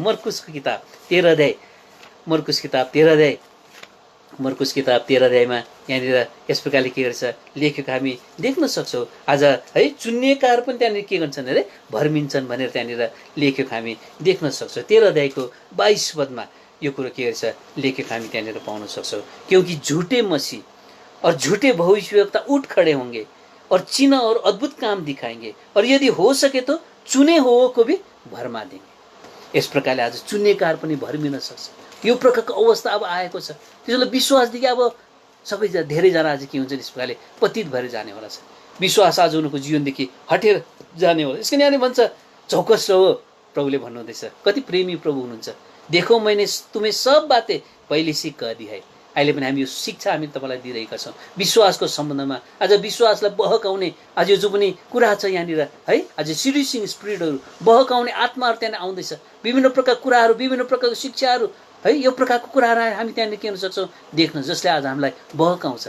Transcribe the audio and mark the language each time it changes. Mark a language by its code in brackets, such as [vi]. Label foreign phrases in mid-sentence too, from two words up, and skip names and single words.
[ne] मर्कुसको किताब 13 अध्याय, मर्कुस किताब 13 अध्यायमा यहाँनिर यस प्रकारले के गर्छ, लेखेको हामी देख्न सक्छौँ। आज है चुनिएकाहरू पनि त्यहाँनिर के गर्छन् अरे, भर्मिन्छन् भनेर त्यहाँनिर लेखेको हामी देख्न सक्छौँ। 13 अध्यायको 22 पदमा यो कुरो के गर्छ, लेखेको हामी त्यहाँनिर पाउन सक्छौँ। [hi] क्योंकि झूठे मसीह और झूठे भविष्यवक्ता उठ खड़े होंगे और चिन्ह और अद्भुत काम दिखाएंगे और यदि हो सके तो चुने हुओं को भी भरमा देंगे। [ne] यस प्रकारले आज चुनिएकाहरू पनि भर्मिन सक्छ। यो प्रकारको अवस्था अब आएको छ। त्यसैले विश्वासदेखि अब सबै धेरैजना आज के हुन्छ, यस प्रकारले पतित भएर जानेवाला छ। विश्वास आज उनको जीवनदेखि हटेर जानेवाला। यसको यहाँनिर भन्छ, [hi] चौकस रहो, [ne] प्रभुले भन्नुहुँदैछ। कति प्रेमी प्रभु हुनुहुन्छ। [hi] देखो मैंने तुम्हें सब बातें पहिले से कह दी है। [ne] अहिले पनि हामी यो शिक्षा हामी तपाईँलाई दिइरहेका छौँ विश्वासको सम्बन्धमा। आज विश्वासलाई बहकाउने आज यो जो पनि कुरा छ यहाँनिर है, आज [en] seducing spirits, [ne] बहकाउने आत्माहरू त्यहाँनिर आउँदैछ। विभिन्न प्रकारको कुराहरू, विभिन्न प्रकारको शिक्षाहरू है, यो प्रकारको कुराहरू हामी त्यहाँनिर के हुन सक्छौँ, देख्न, जसले आज हामीलाई बहकाउँछ।